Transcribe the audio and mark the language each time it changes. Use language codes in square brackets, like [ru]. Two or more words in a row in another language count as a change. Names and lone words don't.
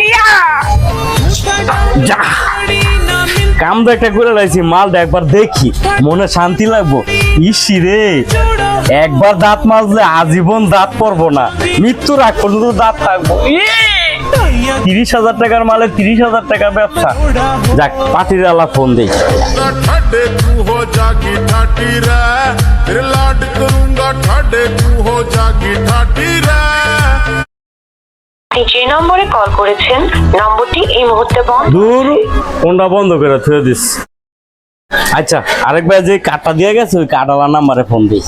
[bn] যা কামটা একটা করে রাখছি, মালটা একবার দেখি, মনে শান্তি লাগবো। ইসি রে, একবার দাঁত মাজলে আজীবন দাঁত পড়বো না, মৃত্যুর আগ পর্যন্ত দাঁত থাকবো। 30,000 টাকার মালে 30,000 টাকা ব্যবসা। যাক, পাটির আলা ফোন দেই। [bgc] ठाडे तू हो जागी ठाटी रे तेरे लाड करूंगा ठाडे तू हो जागी ठाटी रे। [bn] আপনি যে নম্বরে কল করেছেন নম্বরটি এই মুহূর্তে বন্ধ। দূর, ফোনটা বন্ধ করে থুয়ে দিস। আচ্ছা, আরেকবার যে কাটা দিয়ে গেছে ওই কাটাওয়ার নাম্বারে ফোন দিস।